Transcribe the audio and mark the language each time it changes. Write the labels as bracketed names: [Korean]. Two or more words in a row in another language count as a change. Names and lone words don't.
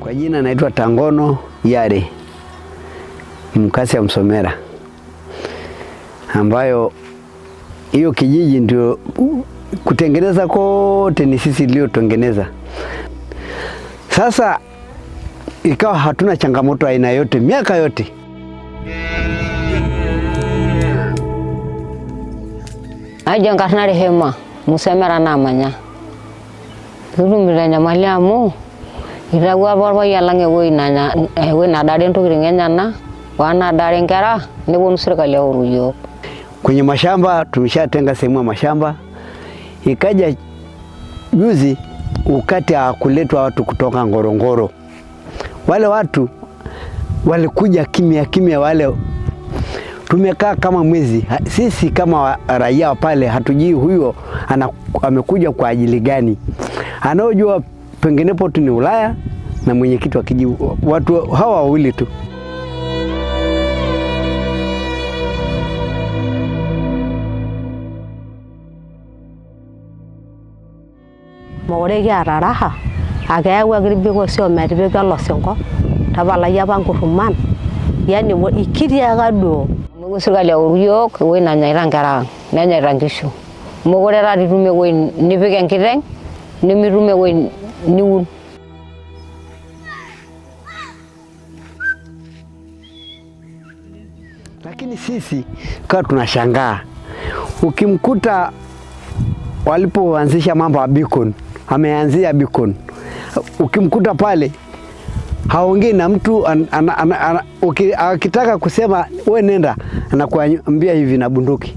[Swahili] majina naitwa Tangono Yare, mkazi ya Msomera, ambayo hiyo kijiji ndio kutengeneza kote ni sisi tuliotengeneza. Sasa ikawa hatuna changamoto aina yote miaka yote. [Masai] Aja ngarnari hema Msomera namanya turumira nyamali amu irawa barwa yalange wina dare ntokitin enyana wana dare nkera neponu serikali auru yiok. [Swahili] Kwenye mashamba tumeshatenga sehemu ya mashamba. Ikaja juzi ukati kuletwa watu kutoka Ngorongoro. Wale watu walikuja kimya kimya, wale tumekaa kama mwezi. Sisi kama raia pale hatujui huyo amekuja kwa ajili gani. Anaojua penginepo tu ni Ulaya na mwenyekiti wa kijiji, watu hawa wawili tu. [Masai] Maureki ataraha akeyawuaki irbigosi ometipika olosinko tapalai apa nkuruman, yani ikitiaka duo. Nepuo serikali auru yiok ewueji nanyaita nkera ang, nenyaita nkishu. Mekure taata itum ewueji nipik enkiteng, nimitum ewueji niun. [Swahili] Lakini sisi kwa tunashangaa, ukimkuta walipoanzisha mambo ya beacon, ameanzia beacon, ukimkuta pale haongei na mtu, akitaka kusema we nenda anakuambia hivi na bunduki.